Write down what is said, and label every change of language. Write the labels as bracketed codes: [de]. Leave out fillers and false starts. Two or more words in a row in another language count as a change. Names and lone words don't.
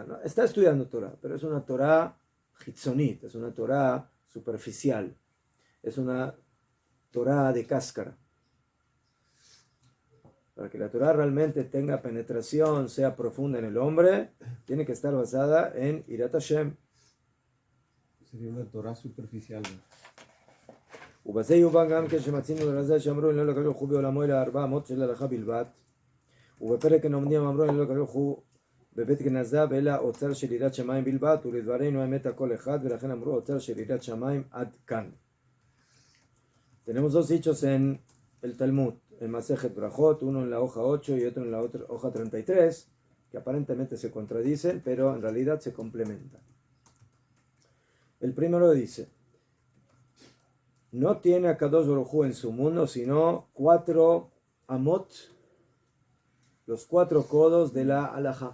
[es] No, está estudiando Torah, pero es una [he] תורה חיצונית, [es] es una Torah superficial, es una Torah de cáscara. Para que la Torah realmente tenga penetración, sea profunda en el hombre, tiene que estar basada en [he] יראת השם. [es] Sería una Torah superficial. [he] ובזה יובן גם כן שמצינו לרז"ל שאמרו לא לקדוש ברוך הוא בעולמו אלא 4 אמות של הלכה בלבד, ובפרק הנומדים אמרו לא לקדוש ברוך הוא בבית גנזיו אלא אוצר של יראת שמיים בלבד, ולדברנו האמת הכל אחד, ולכן אמרו אוצר של יראת שמיים עד כאן. [es] Tenemos dos dichos en el Talmud, en Masejet Brajot, uno en la hoja 8 y otro en la otra hoja 33, que aparentemente se contradicen, pero en realidad se complementan. El primero dice: no tiene a Kadosh Baruj Hu en su mundo, sino 4 amot, los 4 codos de la halajá.